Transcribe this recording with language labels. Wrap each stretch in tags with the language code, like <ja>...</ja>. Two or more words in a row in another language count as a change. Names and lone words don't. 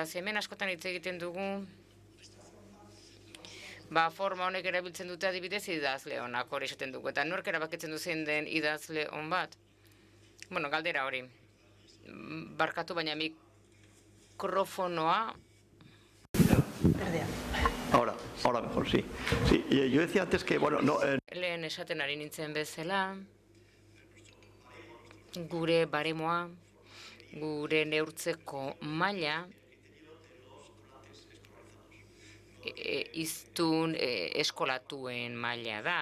<eu>Hemen askotan hitz egiten dugu, forma honek erabiltzen dute adibidez idazle onak hori esaten dugu, eta nork erabakitzen du zein den idazle on bat? Galdera hori. Barkatu baina mikrofonoa.</eu> <es>Ahora. Ahora mejor, sí. Sí, yo decía antes que, bueno, no...</es> <eu>Lehen esaten ari nintzen bezala, gure baremoa, gure neurtzeko maila, hiztun eskolatuen maila da.</eu>